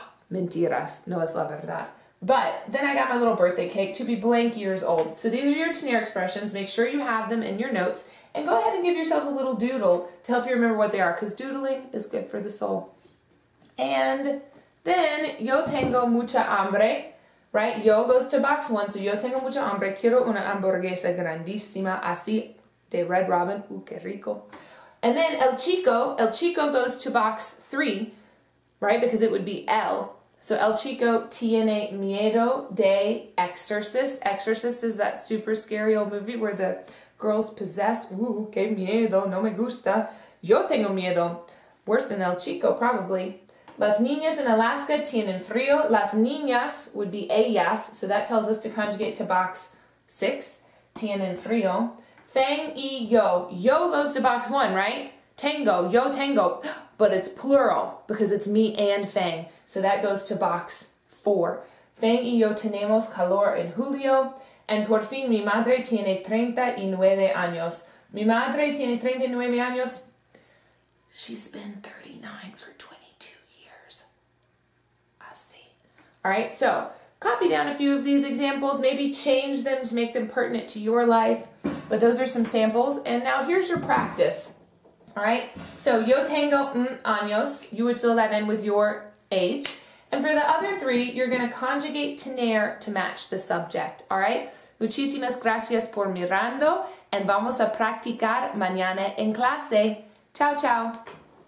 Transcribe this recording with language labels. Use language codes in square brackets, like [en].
[es] Mentiras, no es la verdad. [en] But then I got my little birthday cake, to be blank years old. So these are your tener expressions. Make sure you have them in your notes. And go ahead and give yourself a little doodle to help you remember what they are, because doodling is good for the soul. And then, [es] yo tengo mucha hambre, [en] right? Yo goes to box 1, so [es] yo tengo mucha hambre. Quiero una hamburguesa grandísima, así de Red Robin. Que rico. [en] And then el chico goes to box 3, right? Because it would be el. So [es] el chico tiene miedo de Exorcist. [en] Exorcist is that super scary old movie where the girl's possessed. [es] Ooh, que miedo, no me gusta. Yo tengo miedo. [en] Worse than el chico, probably. [es] Las niñas in Alaska tienen frío. [en] Las niñas would be ellas, so that tells us to conjugate to box 6. [es] Tienen frío. Fang y yo. [en] Yo goes to box 1, right? [es] Tango, yo tango. [en] But it's plural because it's me and Fang. So that goes to box 4. [es] Fang y yo tenemos calor en julio. And por fin, mi madre tiene 39 años. Mi madre tiene 39 años. [en] She's been 39 for 22 years. [es] Así. [en] All right, so copy down a few of these examples. Maybe change them to make them pertinent to your life. But those are some samples. And now here's your practice. All right, so [es] yo tengo años. [en] You would fill that in with your age. And for the other 3, you're going to conjugate tener to match the subject, all right? [es] Muchísimas gracias por mirando, and vamos a practicar mañana en clase. Chao, chao.